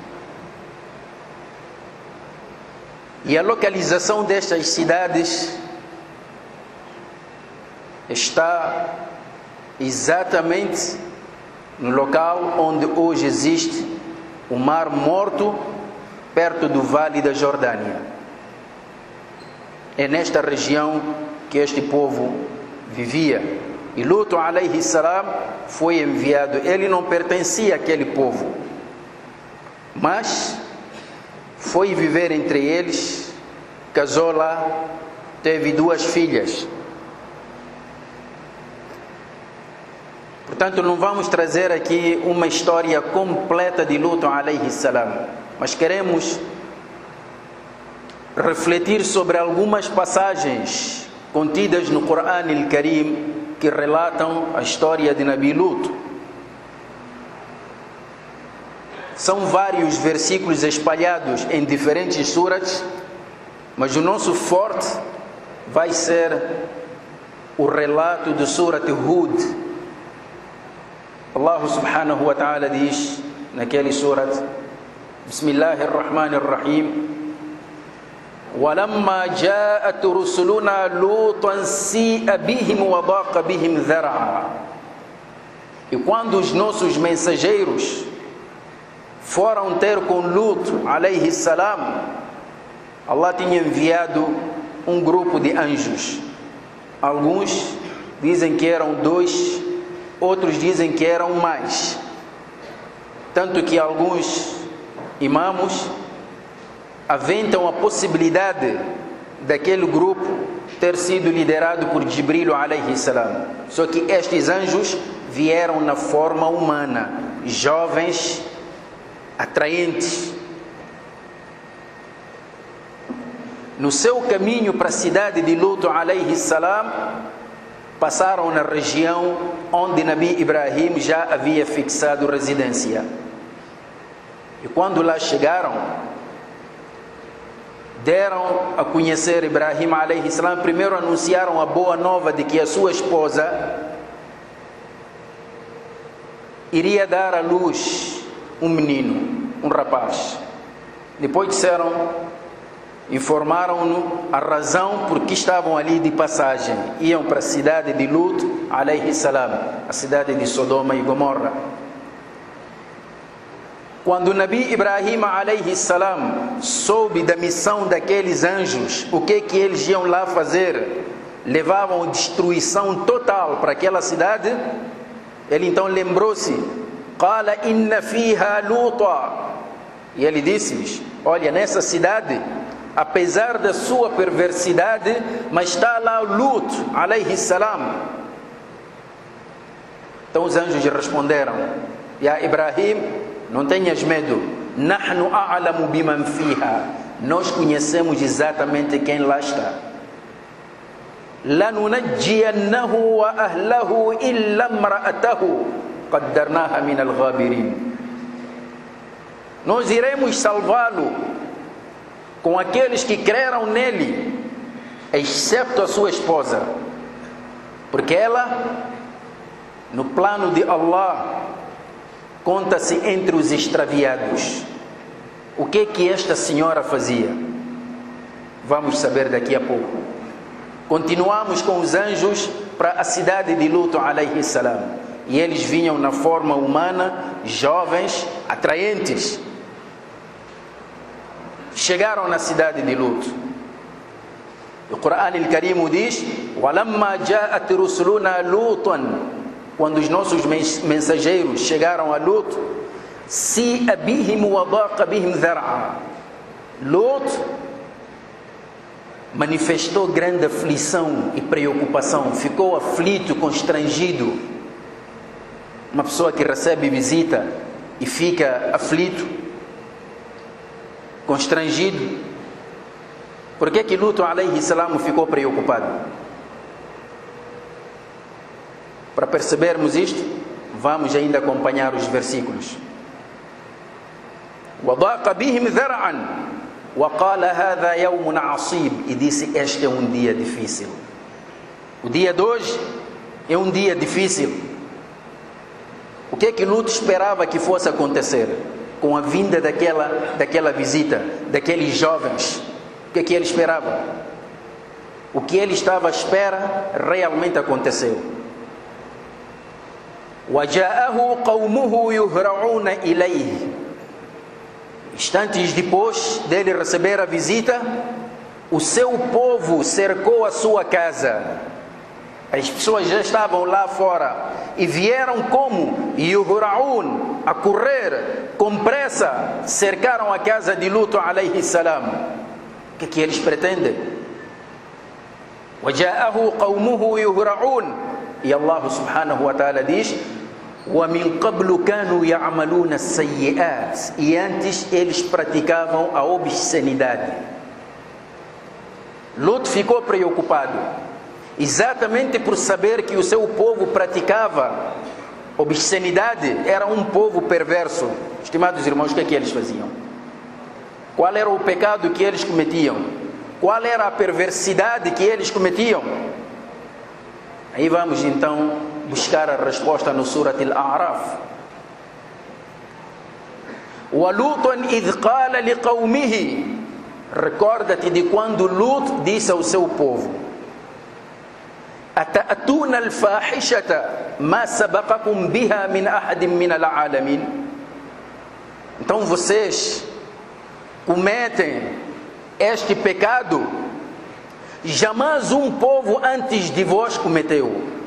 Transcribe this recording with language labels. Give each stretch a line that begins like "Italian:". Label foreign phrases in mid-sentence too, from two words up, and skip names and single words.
Portuguese: E a localização destas cidades está exatamente no local onde hoje existe o Mar Morto, perto do Vale da Jordânia. É nesta região que este povo vivia. E Lut
Arabic: عليه السلام
Portuguese: foi enviado. Ele não pertencia àquele povo, mas foi viver entre eles, casou lá, teve 2 filhas. Portanto, não vamos trazer aqui uma história completa de Lut
Arabic: عليه السلام,
Portuguese: mas queremos refletir sobre algumas passagens contidas no Corão al-Karim que relatam a história de Nabi Lut. São vários versículos espalhados em diferentes suras, mas o nosso forte vai ser o relato de Surat Hud.
Arabic: الله سبحانه وتعالى
Portuguese: diz naquele surat:
Arabic: بسم الله الرحمن الرحيم, وَلَمَّا جَاءَتْ رُسُلُنَا لُوطًا سِيءَ بِهِمْ وَضَاقَ بِهِمْ ذَرْعًا.
Portuguese: E quando os nossos mensageiros foram ter com Lut
Arabic: عليه السلام,
Portuguese: Allah tinha enviado um grupo de anjos. Alguns dizem que eram 2, outros dizem que eram mais. Tanto que alguns imamos aventam a possibilidade daquele grupo ter sido liderado por Jibril
Arabic: عليه السلام.
Portuguese: Só que estes anjos vieram na forma humana, jovens, atraentes. No seu caminho para a cidade de Lut
Arabic: عليه السلام,
Portuguese: passaram na região onde Nabi Ibrahim já havia fixado residência. E quando lá chegaram, deram a conhecer Ibrahim
Arabic: عليه السلام,
Portuguese: primeiro anunciaram a boa nova de que a sua esposa iria dar à luz um menino, um rapaz. Depois informaram-no a razão por que estavam ali de passagem. Iam para a cidade de Lut
Arabic: عليه السلام,
Portuguese: a cidade de Sodoma e Gomorra. Quando o Nabi Ibrahim
Arabic: عليه السلام
Portuguese: soube da missão daqueles anjos, o que eles iam lá fazer? Levavam destruição total para aquela cidade. Ele então lembrou-se,
Arabic: قال إن فيها لوطا,
Portuguese: e ele disse-lhes: olha, nessa cidade, apesar da sua perversidade, mas está lá Lut
Arabic: عليه السلام.
Portuguese: Então os anjos responderam: Ya Ibrahim, não tenhas medo,
Arabic: نحن أعلم بمن فيها,
Portuguese: nós conhecemos exatamente quem lá está.
Arabic: لننجينه وأهله إلا امرأته قدرناها من الغابرين.
Portuguese: Nós iremos salvá-lo com aqueles que creram nele, excepto a sua esposa, porque ela, no plano de Allah, conta-se entre os extraviados. O que esta senhora fazia? Vamos saber daqui a pouco. Continuamos com os anjos para a cidade de Lut
Arabic: عليه السلام.
Portuguese: E eles vinham na forma humana, jovens, atraentes. Chegaram na cidade de Lut. O Corão Al-Karim diz:
Arabic: وَلَمَّا جَاءَتْ رُسُلُنَا لُوطًا,
Portuguese: quando os nossos mensageiros chegaram a Lut,
Arabic: سِيءَ بِهِمْ وَضَاقَ بِهِمْ ذَرْعًا.
Portuguese: Lut manifestou grande aflição e preocupação, ficou aflito, constrangido. Uma pessoa que recebe visita e fica aflito, constrangido. Por que Lut
Arabic: عليه السلام
Portuguese: ficou preocupado? Para percebermos isto, vamos ainda acompanhar os versículos.
Arabic: وَضَاقَ بِهِمْ ذَرْعًا وَقَالَ هَذَا يَوْمٌ عَصِيبٌ,
Portuguese: e disse: este é um dia difícil. O dia de hoje é um dia difícil. O que Lut esperava que fosse acontecer com a vinda daquela visita, daqueles jovens? O que ele esperava? O que ele estava à espera realmente aconteceu.
Arabic: وَجَاءَهُ قَوْمُهُ يُهْرَعُونَ إِلَيْهِ.
Portuguese: Instantes depois dele receber a visita, o seu povo cercou a sua casa. As pessoas já estavam lá fora e vieram como yuhraun, a correr com pressa, cercaram a casa de Lut
Arabic: عليه السلام.
Portuguese: O que eles pretendem?
Arabic: وَجَاءَهُ قَوْمُهُ يُهْرَعُونَ. E الله سبحانه وتعالى diz: وَمِنْ قَبْلُ كَانُوا يَعْمَلُونَ السَّيِّئَاتِ.
Portuguese: E antes eles praticavam a obscenidade. Lut ficou preocupado, exatamente por saber que o seu povo praticava obscenidade, era um povo perverso. Estimados irmãos, o que eles faziam? Qual era o pecado que eles cometiam? Qual era a perversidade que eles cometiam? Aí vamos então buscar a resposta no Surat Al-A'raf.
Arabic: وَلُوطًا إِذْ قَالَ لِقَوْمِهِ.
Portuguese: Recorda-te de quando Lut disse ao seu povo:
Arabic: أَتَأْتُونَ الْفَاحِشَةَ مَا سَبَقَكُمْ بِهَا مِنْ أَحَدٍ مِنَ الْعَالَمِينَ.
Portuguese: Então vocês cometem este pecado, jamais um povo antes de vós cometeu.